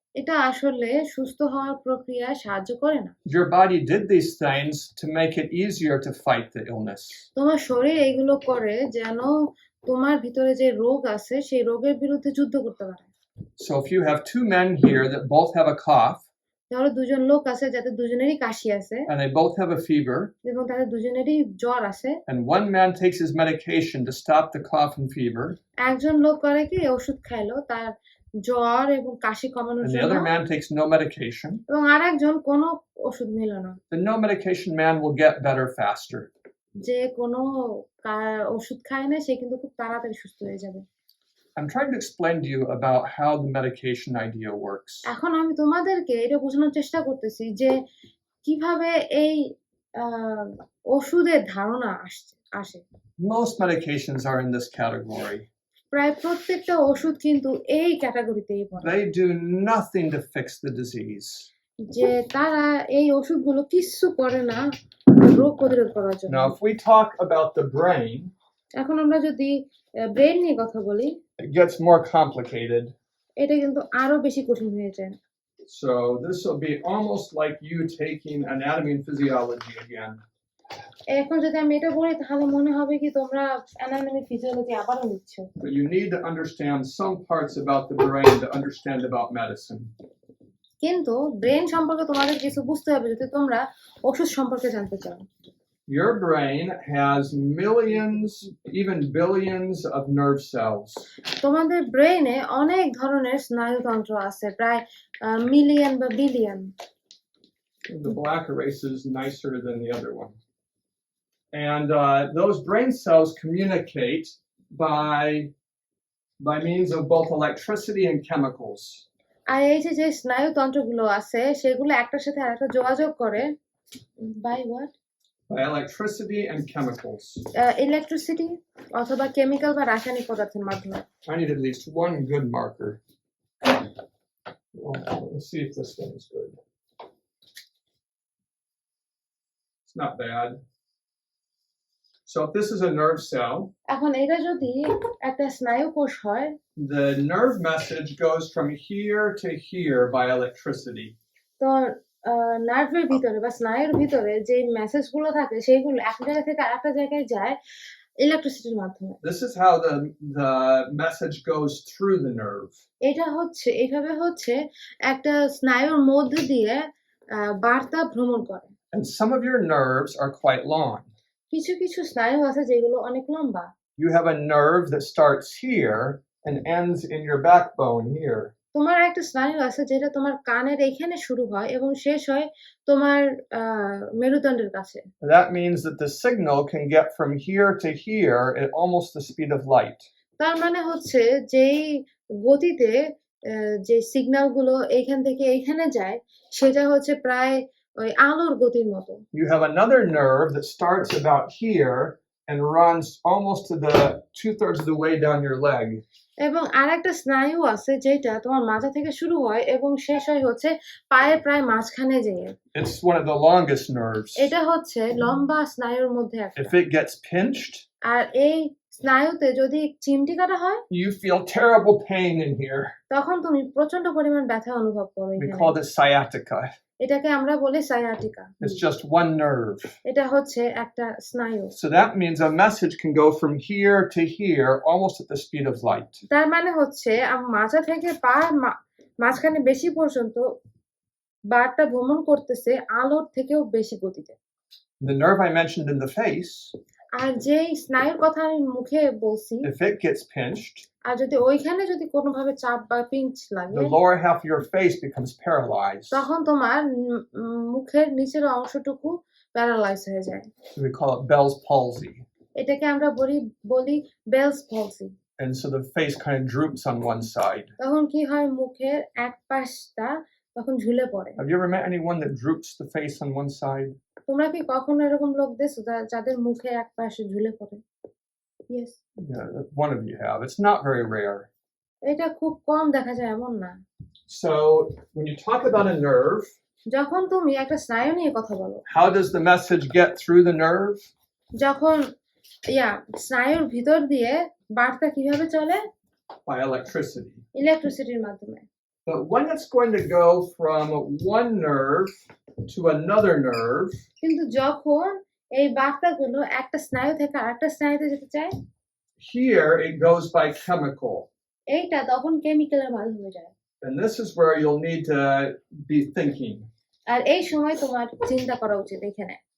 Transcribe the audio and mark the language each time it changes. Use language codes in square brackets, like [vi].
[bn] এটা আসলে সুস্থ হওয়ার প্রক্রিয়া সাহায্য করে না। [en] Your body did these things to make it easier to fight the illness. [bn] তোমার শরীর এইগুলো করে যেন তোমার ভিতরে যে রোগ আছে সেই রোগের বিরুদ্ধে যুদ্ধ করতে পারে। [en] So if you have two men here that both have a cough [bn] ধরো দুজন লোক আছে যাদের দুজনেরই কাশি আছে [en] and they both have a fever, [bn] এবং তাদের দুজনেরই জ্বর আছে, [en] and one man takes his medication to stop the cough and fever, [bn] একজন লোক করে কি ওষুধ খাইলো তার জ্বর এবং কাশি কমানোর [en] and the [bn] জন্য, [en] other man takes no medication, [bn] এবং আরেকজন কোনো ওষুধ নিল না, [en] the no medication man will get better faster. [bn] যে কোনো ওষুধ খায় না সে কিন্তু খুব তাড়াতাড়ি সুস্থ হয়ে যাবে। [en] I'm trying to explain to you about how the medication idea works. [bn] এখন আমি তোমাদেরকে এটা বোঝানোর চেষ্টা করতেছি যে কিভাবে এই ওষুধের ধারণা আসে। [en] Most medications are in this category. [bn] প্রায় প্রত্যেকটা ওষুধ কিন্তু এই ক্যাটাগরিতেই পড়ে, [en] They do nothing to fix the disease. [bn] যে তারা এই ওষুধগুলো কিচ্ছু করে না রোগ প্রতিরোধ করার জন্য। [en] Now, if we talk about the brain, [bn] এখন আমরা যদি ব্রেন নিয়ে কথা বলি, [en] it gets more complicated. [bn] এটা কিন্তু আরো বেশি কঠিন হয়ে যায়। [en] So this will be almost like you taking anatomy and physiology again. [bn] এখন যদি আমি এটা বলি তাহলে মনে হবে কি তোমরা অ্যানাটমি ফিজিওলজি আবারও নিচ্ছ। [en] But you need to understand some parts about the brain to understand about medicine. [bn] কিন্তু ব্রেন সম্পর্কে তোমাদের কিছু বুঝতে হবে যদি তোমরা ওষুধ সম্পর্কে জানতে চাও। [en] Your brain has millions, even billions of nerve cells. [bn] তোমাদের ব্রেনে অনেক ধরনের স্নায়ুতন্ত্র আছে, প্রায় মিলিয়ন বা billion. [en] The black erase is nicer than the other one. And those brain cells communicate by means of both electricity and chemicals. [bn] আর এই যে স্নায়ুতন্ত্রগুলো আছে সেগুলো একটার সাথে আরেকটা যোগাযোগ করে [en] By what by electricity and chemicals. [bn] Electricity অথবা কেমিক্যাল বা রাসায়নিক পদার্থের মাধ্যমে। [en] I need at least one good marker. Well, let's see if this one is good. It's not bad. So if this is a nerve cell, [bn] এখন এটা যদি একটা স্নায়ু কোষ হয়, [en] the nerve message goes from here to here by electricity. [bn] তো নার্ভের ভিতরে বা স্নায়ুর ভিতরে যে মেসেজগুলো থাকে সেইগুলো এক জায়গা থেকে আরেকটা জায়গায় যায় ইলেকট্রিসিটির মাধ্যমে। [en] This is how the message goes through the nerve. [bn] এটা হচ্ছে এইভাবে হচ্ছে একটা স্নায়ুর মধ্য দিয়ে বার্তা ভ্রমণ করে। [en] And some of your nerves are quite long. [bn] কিছু কিছু স্নায়ু আছে যেগুলো অনেক লম্বা। [en] You have a nerve that starts here and ends in your backbone here. [bn] তোমার একটা স্নায়ু আছে যেটা তোমার কানের এখানে শুরু হয় এবং শেষ হয় তোমার মেরুদণ্ডের কাছে। [en] That means that the signal can get from here to here at almost the speed of light. [bn] তার মানে হচ্ছে যেই গতিতে যে সিগন্যালগুলো এইখান থেকে এইখানে যায় সেটা হচ্ছে প্রায় ওই আলোর গতির মতো। [en] You have another nerve that starts about here and runs almost to the 2/3 of the way down your leg. [bn] এবং আরেকটা স্নায়ু আছে যেটা তোমার মাজা থেকে শুরু হয় এবং শেষ হয় হচ্ছে পায়ের প্রায় মাঝখানে যেয়ে। [en] It's one of the longest nerves. [bn] এটা হচ্ছে লম্বা স্নায়ুর মধ্যে একটা। [en] If it gets pinched, [bn] আর এই স্নায়ুতে যদি চিমটি কাটা হয়, [en] you feel terrible pain in here. [bn] তখন তুমি প্রচন্ড পরিমাণ ব্যথা অনুভব করো [en] We [bn] এখানে। [en] call this sciatica. [bn] এটাকে আমরা বলি sciatica. [en] It's just one nerve. [bn] এটা হচ্ছে একটা স্নায়ু। [en] So that means a message can go from here to here almost at the speed of light. [bn] তার মানে হচ্ছে মাজা থেকে পা মাঝখানে বেশি পর্যন্ত বার্তা ভ্রমণ করতেছে আলোর থেকেও বেশি গতিতে। [en] The nerve I mentioned in the face, [bn] আর যেই স্নায়ুর কথা আমি মুখে বলছি, [en] if it gets pinched, [bn] আর যদি ওইখানে যদি কোনোভাবে চাপ বা পিঞ্চ লাগে, [en] the lower half of your face becomes paralyzed. [bn] তখন তোমার মুখের নিচের অংশটুকু প্যারালাইজ হয়ে যায়। [en] We call it Bell's palsy. [bn] এটাকে আমরা বলি bells পলসি। [en] And so the face kind of droops on one side. [bn] তখন কি হয়, মুখের এক পাশটা তখন ঝুলে পড়ে। [en] Have you ever met anyone that droops the face on one side? [bn] তোমরা কি কখনো এরকম লোক দেখছো যাদের মুখে এক পাশে ঝুলে পড়ে? [en] Yes. Yeah, one of you have. It's not very rare. [bn] এটা খুব কম দেখা যায় এমন না। [en] So when you talk about a nerve, [bn] যখন তুমি একটা স্নায়ু নিয়ে কথা বলো, [en] how does the message get through the nerve? [bn] যখন স্নায়ুর ভিতর দিয়ে বার্তা কিভাবে চলে? [en] By electricity. [bn] ইলেকট্রিসিটির মাধ্যমে। [en] But when it's going to go from one nerve to another nerve, [bn] কিন্তু যখন এই বার্তাগুলো একটা স্নায়ু থেকে আরেকটা স্নায়ুতে যেতে চায়, [en] here it goes by chemical. [bn] এইটা তখন কেমিক্যালের মাধ্যমে যায়। [en] And this is where you'll need to be thinking. [bn] আর এই সময় তোমার চিন্তা করা উচিত এখানে।